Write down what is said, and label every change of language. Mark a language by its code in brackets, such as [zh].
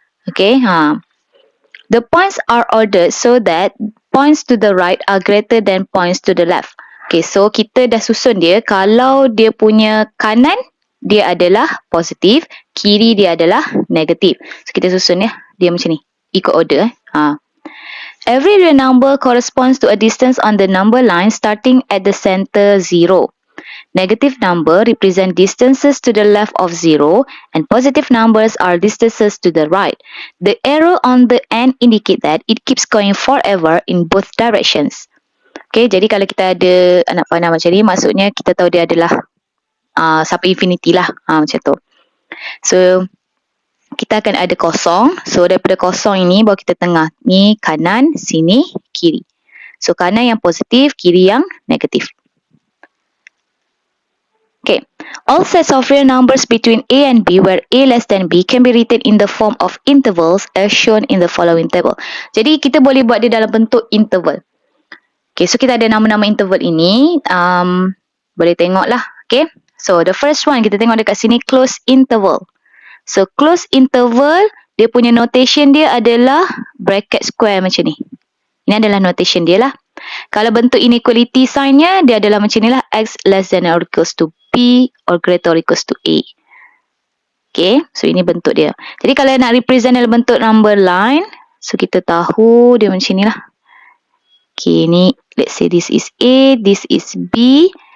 [en] Okay, the points are ordered so that points to the right are greater than points to the left. [ms] Okay, so kita dah susun dia. Kalau dia punya kanan, dia adalah positif. Kiri dia adalah negatif. So, kita susun ya. Dia macam ni. Ikut order. [en] Every real number corresponds to a distance on the number line starting at the center 0. Negative number represent distances to the left of 0 and positive numbers are distances to the right. The arrow on the end indicate that it keeps going forever in both directions. [ms] Okay, jadi kalau kita ada anak panah macam ni, maksudnya kita tahu dia adalah sampai infinity lah. Macam tu. So, kita akan ada kosong. So, daripada kosong ini, baru kita tengah. Ni kanan, sini, kiri. So, kanan yang positif, kiri yang negatif. [en] Okay, all sets of real numbers between A and B where A less than B can be written in the form of intervals as shown in the following table. [ms] Jadi kita boleh buat dia dalam bentuk interval. Okay, so kita ada nama-nama interval ini. Boleh tengok lah. [en] Okay, so the first one [ms] kita tengok dekat sini [en] close interval. [ms] So close interval, dia punya notation dia adalah bracket square macam ni. Ini adalah notation dia lah. Kalau bentuk inequality sign-nya, dia adalah macam ni lah. [en] X less than or equals to B or greater or equals to A. [ms] Okay, so ini bentuk dia. Jadi kalau nak represent dalam bentuk number line, so kita tahu dia macam ni lah. [en] Okay, ni let's say this is A, this is B.